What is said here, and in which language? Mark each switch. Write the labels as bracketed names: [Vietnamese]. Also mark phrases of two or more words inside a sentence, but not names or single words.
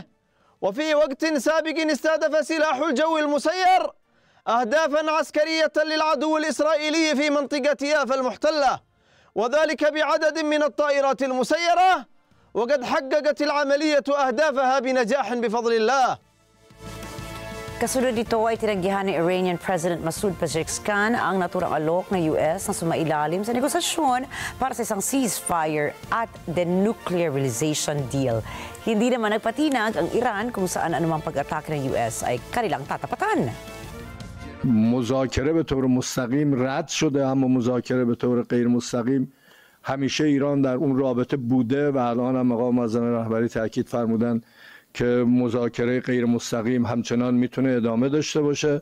[Arabic] وفي وقت سابق استهدف سلاح الجو المسير أهدافا عسكرية للعدو الإسرائيلي في منطقة يافا المحتلة، وذلك بعدد من الطائرات المسيرة، وقد حققت العملية أهدافها بنجاح بفضل الله. [Filipino] Kasunod nito ay tinanggihan ni Iranian President Masoud Pezeshkian ang naturang alok ng US na sumailalim sa negosasyon para sa isang ceasefire at [English] denuclearization deal. [Filipino] Hindi naman nagpatinag ang Iran kung saan anumang pag-atake ng US ay kanilang tatapatan. [Persian] مذاکره به طور مستقیم رد شده، اما مذاکره به طور غیر مستقیم همیشه ایران در اون رابطه بوده و الان هم آقا معظم رهبری تاکید فرمودن که مذاکره غیر مستقیم همچنان میتونه ادامه داشته باشه.